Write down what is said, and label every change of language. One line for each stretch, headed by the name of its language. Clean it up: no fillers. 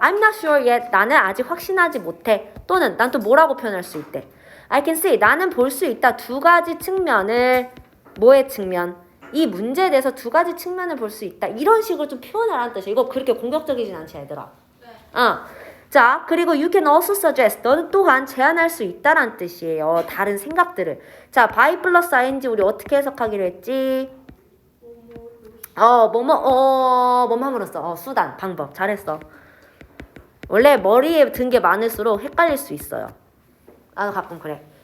English: I'm not sure yet.
Korean: 나는 아직 확신하지 못해. 또는 난 또 뭐라고 표현할 수 있대?
English: I can see.
Korean: 나는 볼 수 있다. 두 가지 측면을. 뭐의 측면? 이 문제에 대해서 두 가지 측면을 볼 수 있다. 이런 식으로 좀 표현을 하는 뜻이야. 이거 그렇게 공격적이진 않지 얘들아. 자, 그리고
English: you can also suggest.
Korean: 너는 또한 제안할 수 있다란 뜻이에요. 다른 생각들을. 자, by 플러스 ing 우리 어떻게 해석하기로 했지? 뭐뭐 함으로써. 수단, 방법. 잘했어. 원래 머리에 든 게 많을수록 헷갈릴 수 있어요. 가끔 그래.